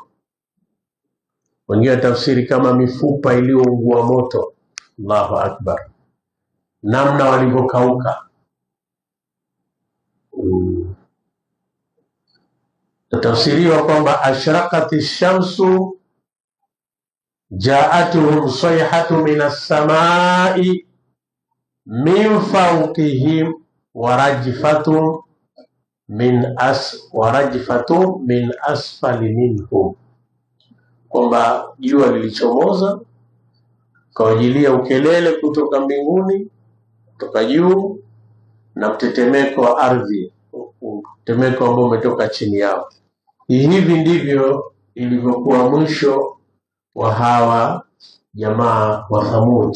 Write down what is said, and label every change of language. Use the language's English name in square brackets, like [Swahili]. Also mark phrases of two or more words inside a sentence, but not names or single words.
[Swahili] Wengine tafsiri kama mifupa iliyoungua moto. [Arabic] الله أكبر, [Swahili] namna walivyokauka. Tafsiriwa kwamba [Arabic] أشرقت الشمس جاءتهم صيحة من السماء من فوقهم ورجفة من أسفل منهم, [Swahili] kwamba jua lilichomoza kawajilia ukelele kutoka mbinguni, kutoka juu, na mtetemeko wa ardhi, mtetemeko ambao umetoka chini yao. Hivi ndivyo ilivyokuwa mwisho wa hawa jamaa wa Thamud.